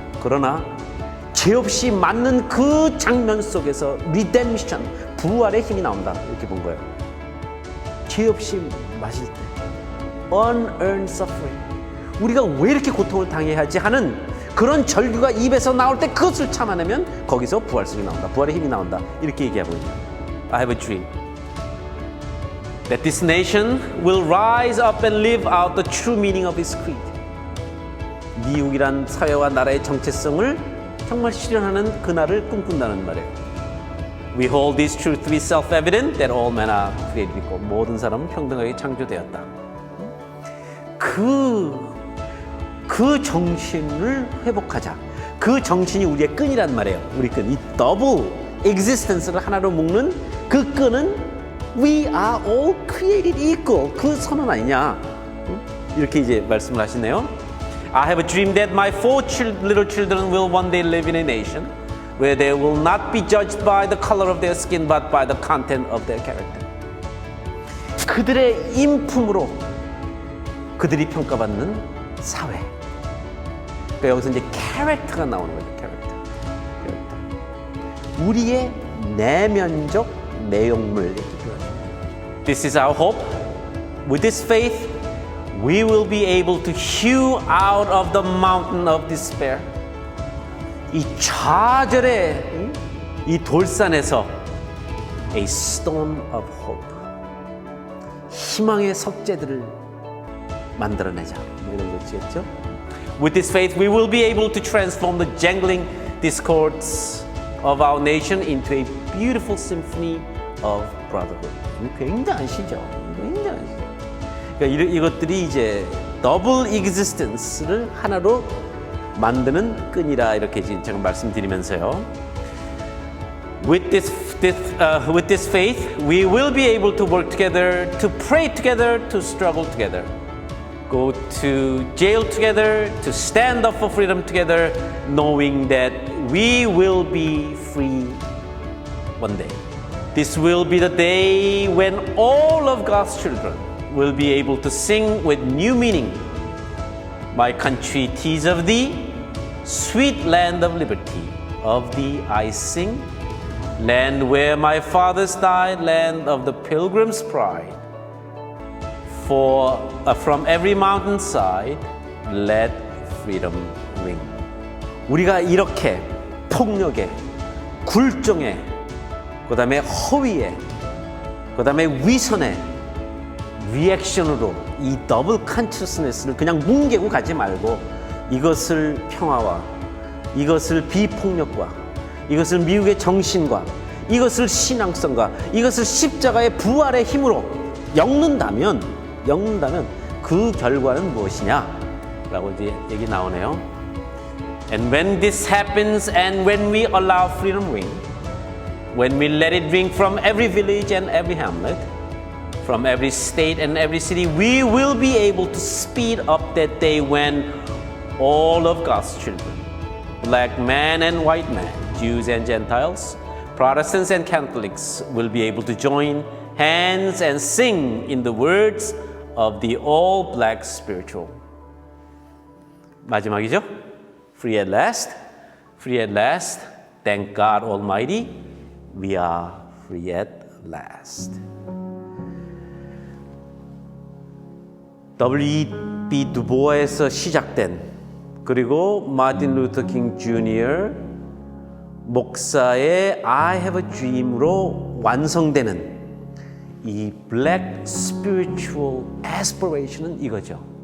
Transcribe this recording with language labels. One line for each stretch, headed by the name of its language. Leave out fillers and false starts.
Korean: 그러나 죄 없이 맞는 그 장면 속에서 redemption, 부활의 힘이 나온다. 이렇게 본 거예요. 죄 없이 맞을 때 unearned suffering, 우리가 왜 이렇게 고통을 당해야 하지 하는 그런 절규가 입에서 나올 때 그것을 참아내면 거기서 부활성이 나온다. 부활의 힘이 나온다. 이렇게 얘기하고 있는 거예요.
English: I have a dream that this nation will rise up and live out the true meaning of its creed.
Korean: 미국이란 사회와 나라의 정체성을 정말 실현하는 그날을 꿈꾼다는 말이에요.
English: We hold this truth to be self-evident that all men are created equal.
Korean: 모든 사람은 평등하게 창조되었다. 그 정신을 회복하자. 그 정신이 우리의 끈이란 말이에요. 우리 끈. 이 더블 existence를 하나로 묶는 그 끈은
English: We are all created equal.
Korean: 그 선언 아니냐. 이렇게 이제 말씀을 하시네요.
English: I have a dream that my four little children will one day live in a nation where they will not be judged by the color of their skin but by the content of their character.
Korean: 그들의 인품으로 그들이 평가받는 사회. 그러니까 여기서 이제 캐릭터가 나오는 거죠. 캐릭터. 우리의 내면적 내용물 이렇게 표현합니다.
English: This is our hope. With this faith, we will be able to hew out of the mountain of despair.
Korean: 이 좌절의 이 돌산에서
English: a stone of hope.
Korean: 희망의 석재들을 만들어내자. 뭐 이런 거지겠죠?
English: With this faith, we will be able to transform the jangling discords of our nation into a beautiful symphony of brotherhood.
Korean: 굉장하시죠? 굉장하시죠? 그러니까 이것들이 이제 더블 existence를 하나로 만드는 끈이라 이렇게 제가 말씀드리면서요.
English: With this faith, we will be able to work together, to pray together, to struggle together. Go to jail together, to stand up for freedom together, knowing that we will be free one day. This will be the day when all of God's children will be able to sing with new meaning. My country, 'tis of thee, sweet land of liberty, of thee I sing. Land where my fathers died, land of the pilgrim's pride. For from every mountainside, let freedom ring.
Korean: 우리가 이렇게 폭력에, 굴종에, 그 다음에 허위에, 그 다음에 위선에 리액션으로 이 더블 컨셔스니스를 그냥 뭉개고 가지 말고 이것을 평화와, 이것을 비폭력과, 이것을 미국의 정신과, 이것을 신앙성과, 이것을 십자가의 부활의 힘으로 엮는다면 그 결과는 무엇이냐? 라고 이제 얘기 나오네요.
English: And when this happens and when we allow freedom ring, when we let it ring from every village and every hamlet, from every state and every city, we will be able to speed up that day when all of God's children, black man and white man, Jews and Gentiles, Protestants and Catholics, will be able to join hands and sing in the words of the all-black spiritual.
Korean: 마지막이죠?
English: Free at last, free at last, thank God Almighty, we are free at last. W.E.B.
Korean: 두보아에서 시작된, 그리고 마틴 루터 킹 주니어 목사의
English: I have a dream
Korean: 으로 완성되는 이 Black Spiritual Aspiration은 이거죠.